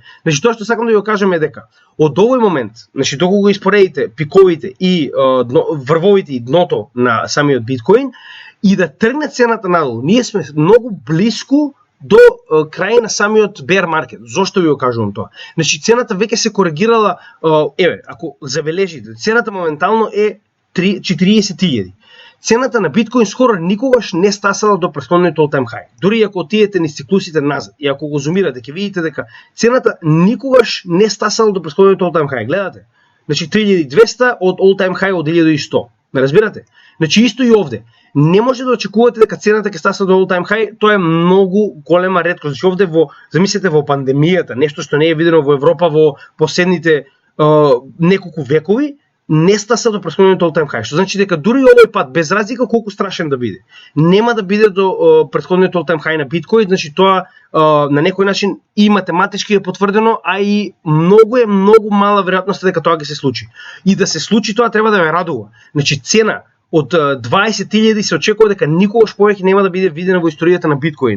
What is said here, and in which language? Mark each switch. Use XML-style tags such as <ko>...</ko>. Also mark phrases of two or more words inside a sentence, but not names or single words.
<mk>Значи тоа што сакам да ви го кажам е дека од овој момент, значи доколку го испоредите пиковите и врвовите и дното на самиот биткоин и да тргне цената надолу, ние сме многу блиску до крај на самиот</mk> <en>bear market.</en> <mk>Зошто ви го кажувам тоа? Значи цената веќе се коригирала, ако забележите, цената моментално е 40.000. Цената на биткоин скоро никогаш не стасала до претходниот</mk> <en>all-time high.</en> <mk>Дури ако отидете низ циклусите назад и ако го зумирате, ќе видите дека цената никогаш не стасала до претходниот</mk> <en>all-time high.</en> <mk>Гледате? Значи 3200 од</mk> <en>all-time high</en> <mk>од 1100. Ме разбирате? Значи исто и овде. Не може да очекувате дека цената ќе стаса до</mk> <en>all-time high,</en> <mk>тоа е многу голема реткост. Значи овде замислете во пандемијата, нешто што не е видено во Европа во последните неколку векови, не стаса до претходниот</mk> <en>all-time high.</en> <mk>Што значи дека дури овој пат, без разлика колку страшен да биде, нема да биде до претходниот</mk> <en>all-time high</en> <mk>на биткоин, значи тоа на некој начин и математички е потврдено, а и многу мала веројатност дека тоа ќе се случи. И да се случи тоа треба да ве радува. Значи цена од 20.000 се очекува дека никогаш повеќе нема да биде видена во историјата на биткоин.</mk>